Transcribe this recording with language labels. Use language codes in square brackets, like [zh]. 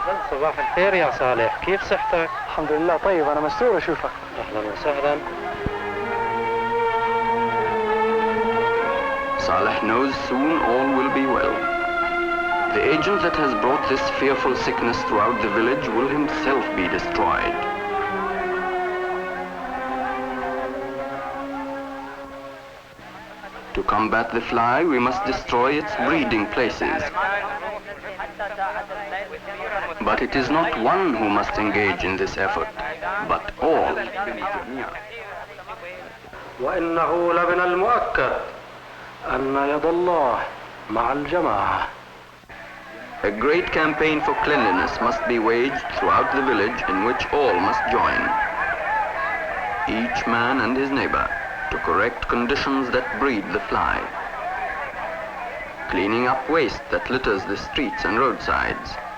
[ar] صباح الخير يا صالح، كيف صحتك؟ الحمد لله طيب، أنا مسرور أشوفك. أهلا وسهلا. [en] Saleh knows soon all will be well. The agent that has brought this fearful sickness throughout the village will himself be destroyed. To combat the fly, we must destroy its breeding places. But it is not one who must engage in this effort, but all. [ar] وإنه لمن المؤكد أن يد الله مع الجماعة. [en] A great campaign for cleanliness must be waged throughout the village, in which all must join, each man and his neighbor, to correct conditions that breed the fly. Cleaning up waste that litters the streets and roadsides.